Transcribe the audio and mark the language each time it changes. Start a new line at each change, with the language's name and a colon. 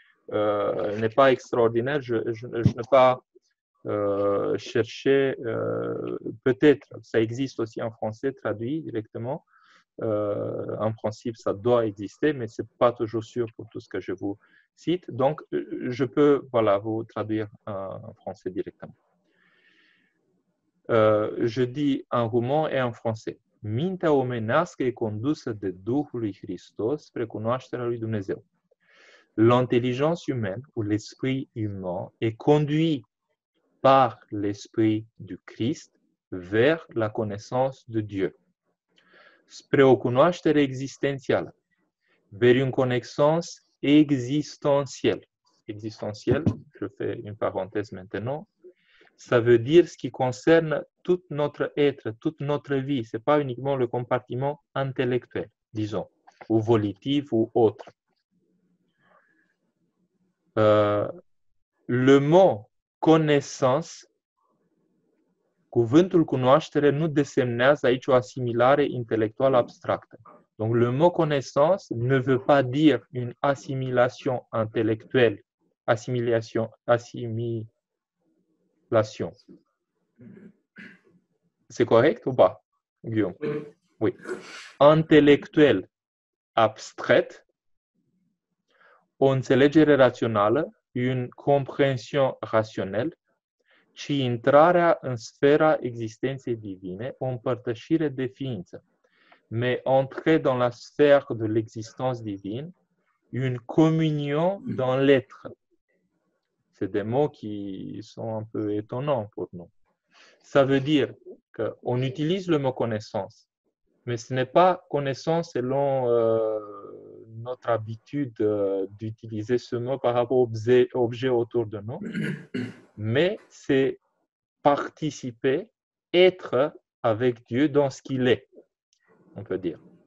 French: Elle n'est pas extraordinaire. Je n'ai pas cherché, peut-être, ça existe aussi en français, traduit directement. En principe, ça doit exister, mais ce n'est pas toujours sûr pour tout ce que je vous cite. Donc, je peux voilà, vous traduire en français directement. Je dis en roumain et en français.
Romanian: mintea omenească e condusă de Duhul lui Hristos spre cunoașterea lui Dumnezeu.
French: L'intelligence humaine ou l'esprit humain est conduit par l'esprit du Christ vers la connaissance de Dieu.
Romanian: Spre o cunoaștere existențială,
French: vers une connaissance existentielle. Existentielle, je fais une parenthèse maintenant, ça veut dire ce qui concerne tout notre être, toute notre vie. Ce n'est pas uniquement le compartiment intellectuel, disons, ou volitif ou autre. Le mot connaissance,
Romanian: cuvântul cunoaștere nu desemnează aici o asimilare intelectuală abstractă.
French: Donc le mot connaissance ne veut pas dire une assimilation intellectuelle, assimilation. C'est correct ou pas, Guillaume? Oui. Intellectuel, abstrait,
Romanian: o înțelegere rațională,
French: une compréhension rationnelle,
Romanian: ci intrarea în sfera existenței divine, o împărtășire de ființă.
French: Mais entrer dans la sphère de l'existence divine, une communion dans l'être. C'est des mots qui sont un peu étonnants pour nous. Ça veut dire qu'on utilise le mot connaissance, mais ce n'est pas connaissance selon notre habitude d'utiliser ce mot par rapport aux objets autour de nous, mais c'est participer, être avec Dieu dans ce qu'il est, on peut dire.